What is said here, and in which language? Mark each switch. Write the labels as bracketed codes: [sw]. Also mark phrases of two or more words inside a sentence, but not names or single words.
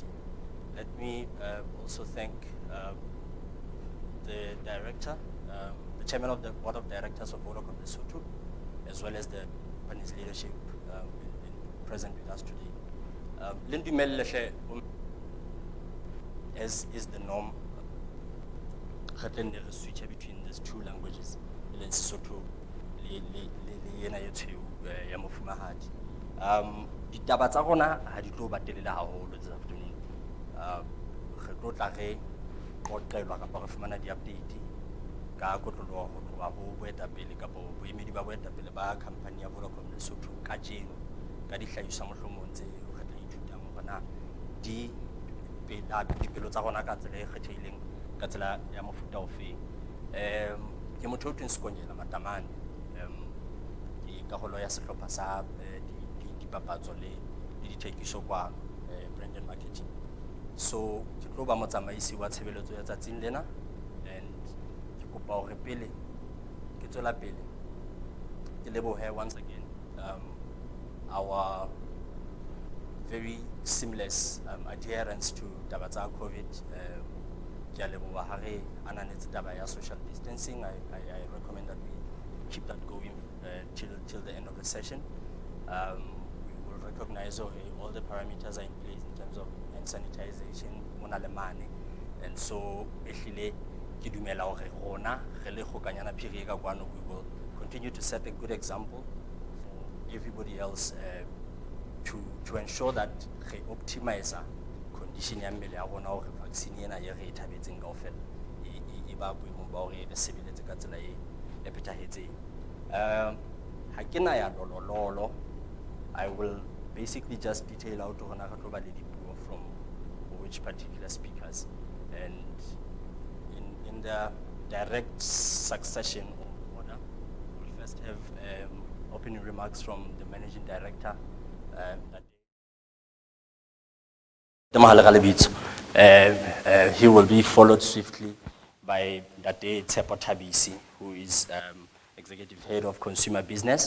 [en] Let me also thank the director, the chairman of the board of directors of Vodacom Lesotho, as well as the company's leadership present with us today. As is the norm, switch between these two languages, [st] Lesotho ditaba tsa rona ha di tlo batelela haholo [en] this afternoon. [st] Re tlo tla re qoqelwa kapa re fumana di-update ka kotloloho ho tloha ho boetapele kapa boemedi ba boetapele ba company ya Vodacom Lesotho kajeno ka dihlahiswa mohlomong tse re tla ithutang hore na dipelo tsa rona ka tsela e kgethehileng ka tsela ya mofuta ofeng. Ke motho o tweng Sekonyela Matamane, ke karolo ya sehlopha sa dipapatso le dithekiso kwa [en] brand and marketing. [st] So ke tlo ba motsamaisi wa tshebeletso ya tsatsing lena, and ke kopa hore pele ke tswela pele ke lebohe [en] once again our very seamless adherence to [st] taba tsa COVID. Ke a leboha ha re ananetse taba ya [en] social distancing. I recommend that we keep that going till the end of the session. We will recognize all the parameters are in place in terms of hand sanitization, and so [st] ehlile ke dumela hore rona re le khokanyana phiri ka kwano, [en] we will continue to set a good example for everybody else to ensure that we optimize [st] condition ya mmele ya rona hore vaccine ena ye re ithabetseng kaofela e ba boemong ba hore e sebeletse ka tsela e phethahetseng. Ha ke na ya lololo, [en] I will basically just detail out [st] hore na re tlo ba le dipuo [en] from which particular speakers, and in the direct succession of order, we'll first have opening remarks from the managing director. He will be followed swiftly by Date Tsepo Tabisi, who is executive head of consumer business.